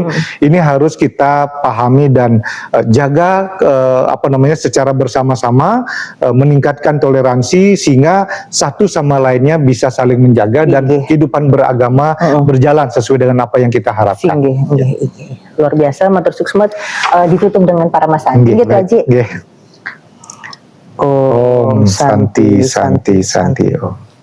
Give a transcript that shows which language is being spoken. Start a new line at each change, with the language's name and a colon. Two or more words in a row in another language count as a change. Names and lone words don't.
Indonesian: Ini harus kita pahami dan jaga secara bersama-sama, meningkatkan toleransi sehingga satu sama lainnya bisa saling menjaga dan kehidupan beragama berjalan sesuai dengan apa yang kita harapkan. Luar biasa,
Balinese: matur suksma.
Indonesian: Ditutup dengan para mas Santi gitu Haji.
Sanskrit: Om Santi Santi Santi.